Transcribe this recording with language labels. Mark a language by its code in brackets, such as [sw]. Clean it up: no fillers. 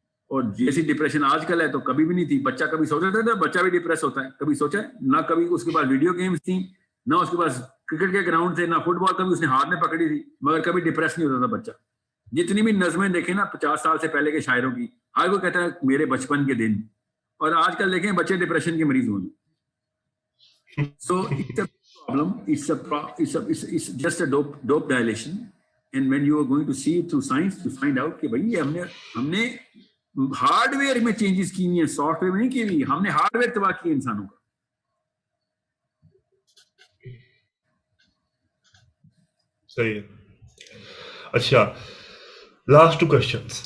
[ur] اور جیسی ڈپریشن آج کل ہے تو کبھی بھی نہیں تھی. بچہ کبھی سوچا تھا بچہ بھی ڈپریس ہوتا ہے؟ کبھی سوچا ہے؟ نہ کبھی اس کے پاس ویڈیو گیمز تھیں, نہ اس کے پاس کرکٹ کے گراؤنڈ تھے, نہ فٹ بال کبھی اس نے ہاتھ میں پکڑی تھی, مگر کبھی ڈپریس نہیں ہوتا تھا بچہ. جتنی بھی نظمیں دیکھیں نا 50 سال سے پہلے کے شاعروں کی, ہر کوئی کہتا ہے میرے بچپن کے دن, اور آج کل دیکھیں بچے ڈپریشن کے مریض ہوئے. [en] So it's a problem. It's just a dope dilation. And when you are going to see it through science, you find out [ur] کہ بھائی ہم نے ہارڈ ویئر میں چینجز کی ہیں, سافٹ ویئر میں نہیں کی ہوئی. ہم نے ہارڈ ویئر تباہ کی انسانوں کا. صحیح ہے. اچھا, لاسٹ 2 کوشچنس.